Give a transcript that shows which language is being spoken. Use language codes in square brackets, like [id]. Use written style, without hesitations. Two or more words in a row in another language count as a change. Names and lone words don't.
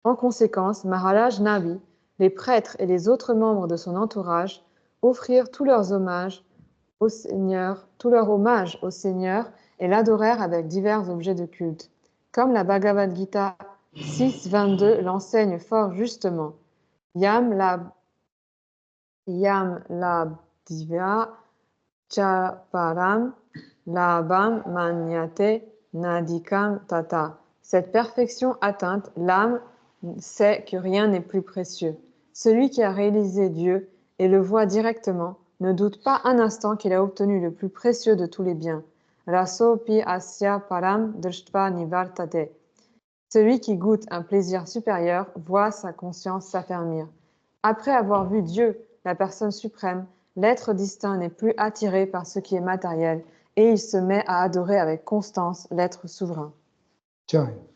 [fr] En conséquence, Maharaj Navi, les prêtres et les autres membres de son entourage offrirent tous leurs hommages au Seigneur et l'adorèrent avec divers objets de culte. Comme la Bhagavad Gita 6.22 l'enseigne fort justement, [sa] Yam labdhya cha param labam manyate nadikam tata. [fr] Cette perfection atteinte, l'âme sait que rien n'est plus précieux. Celui qui a réalisé Dieu et le voit directement ne doute pas un instant qu'il a obtenu le plus précieux de tous les biens. [sa] Rasopi asya param drishtva nivartate. [fr] Celui qui goûte un plaisir supérieur voit sa conscience s'affermir. Après avoir vu Dieu, la personne suprême, l'être distinct n'est plus attiré par ce qui est matériel et il se met à adorer avec constance l'être souverain. Tiens.